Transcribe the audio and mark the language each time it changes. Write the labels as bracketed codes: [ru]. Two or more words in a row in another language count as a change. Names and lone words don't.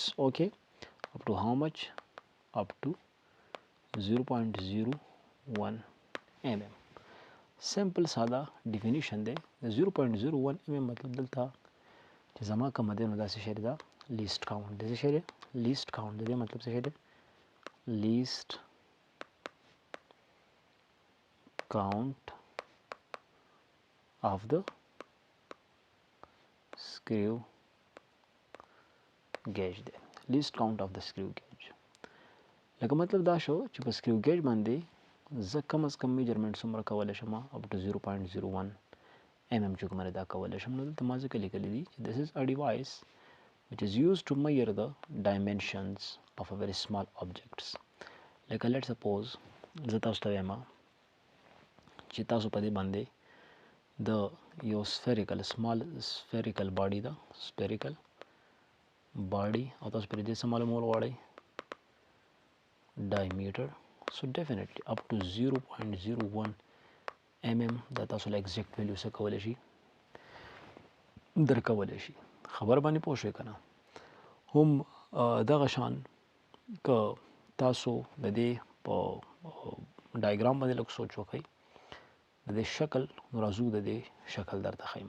[en] Okay, up to how much? Up to 0.01 mm. [ps] simple ساده definition دی. 0.01 mm مطلب دلته چې زما کوم دی نو دا څه شی دی؟ دا [en] least count [ps] دی. څه شی دی؟ [en] least count [ps] دی. مطلب څه شی دی؟ [en] least count of the screw gauge دی. least count of the screw gauge [ps] لکه مطلب دا شو چې په [en] screw gauge [ps] باندې زه کم از کم میجرمنټ څومره کولی شم [en] up to [ps] 0.01 mm چې کومه دا کولی شم. نو دلته ما ځکه لیکلی دي چې [en] this is a device which is used to measure the dimensions of a very small objects. [ps] لکه [en] let suppose [ps] زه تاسو ته وایم چې تاسو په دې باندې د یو [en] small spherical body [ps] دا [en] spherical body [ps] او تاسو پر دې څه معلومول غواړئ diameter. [en] So definitely up to 0.01 mm [ps] دا تاسو له [en] exact value [ps] څخه کولای شي درکولای شي. خبر باندې پوه شئ کنه. هم دغه شان که تاسو د دې په ډایګرام باندې لږ سوچ وکړئ د دې شکل نو راځو د دې شکل درته ښیم.